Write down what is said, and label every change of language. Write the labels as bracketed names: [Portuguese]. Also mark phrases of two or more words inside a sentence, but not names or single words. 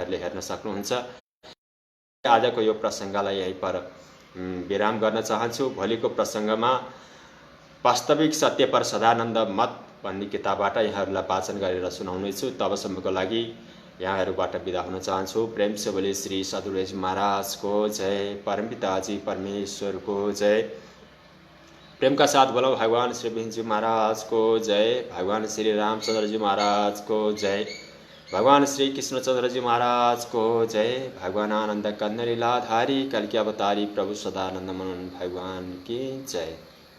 [Nepali] यहाँहरूले हेर्न सक्नुहुन्छ। आजको यो प्रसङ्गलाई यही पर विराम गर्न चाहन्छु। भोलिको प्रसङ्गमा वास्तविक सत्य पर सदानन्द मत भन्ने किताबबाट यहाँहरूलाई वाचन गरेर सुनाउनेछु। तबसम्मको लागि यहाँहरूबाट बिदा हुन चाहन्छु। [Hindi] प्रेम से बोले [Nepali] श्री सदगुरुजी महाराजको जय, परमपिताजी परमेश्वरको जय। [Hindi] प्रेम का साथ बोलो भगवान श्री विष्णु महाराज को जय, भगवान श्री रामचंद्र जी महाराज को जय, भगवान श्री कृष्णचंद्र जी महाराज को जय, भगवान आनंद कंद लीलाधारी कल की अवतारी प्रभु सदानंद मनन भगवान की जय।